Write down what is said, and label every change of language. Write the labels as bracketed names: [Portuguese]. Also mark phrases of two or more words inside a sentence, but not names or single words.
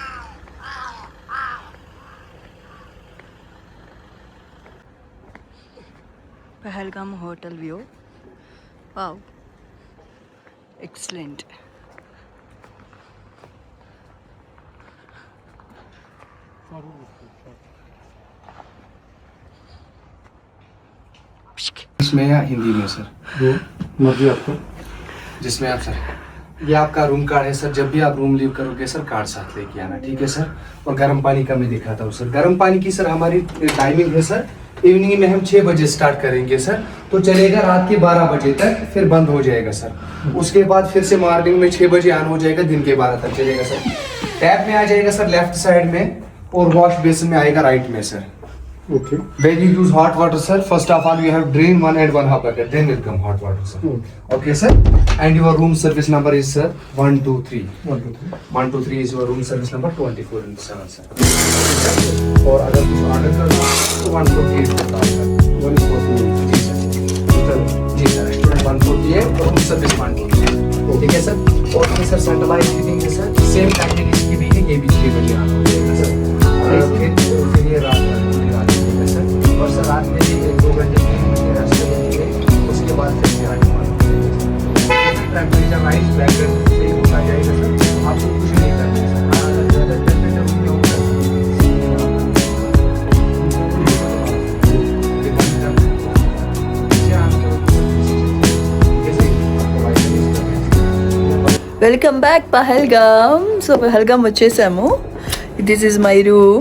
[English] Pahalgam hotel view, wow, excellent. [Hindi] इसमें या हिंदी में सर? जो मर्जी आपको। जिसमें आप सर, ये आपका [English] room card [Hindi] है सर। जब भी आप [English] room leave [Hindi] करोगे सर, कार्ड साथ लेके आना, ठीक है सर। और गर्म पानी का मैं दिखाता हूँ सर। गर्म पानी की सर हमारी टाइमिंग है सर, इवनिंग में हम 6 बजे स्टार्ट करेंगे सर, तो चलेगा रात के 12 बजे तक, फिर बंद हो जाएगा सर। उसके बाद फिर से मॉर्निंग में 6 बजे ऑन हो जाएगा, दिन के 12 तक चलेगा सर। टैप में आ जाएगा सर [English] left side [Hindi] में, और वॉश बेसिन में आएगा राइट में सर। ओके। [English] When you use hot water, sir, first of all you have drain 1 and 1/2 bucket, then will come hot water, sir. Okay, sir. And your room service number is sir 123. 123 is your room service number 24/7, sir. [Hindi] और अगर कुछ ऑर्डर करना हो तो 148 होता है सर। 148 जी सर। जी सर, रेस्टोरेंट 148 और [English] room service [Hindi] 148, ठीक है सर। और फिर सर [English] centralize heating [Hindi] है सर, [English] same timing [Hindi] इसकी भी है, ये भी 6 बजे ऑन हो जाएगा सर। और फिर ये रात है सर। और सर रात में भी 1-2 घंटे 3 घंटे रेस्ट करेंगे, उसके बाद फिर से आगे [English] temperature rise background [Hindi] से होता जाएगा सर। आपको कुछ नहीं करना है सर। ज़्यादा टेम्परेचर नहीं होगा [English] welcome back Pahalgam. [Telugu] సో పహల్గామ్ వచ్చేసాము. [English] this is my room.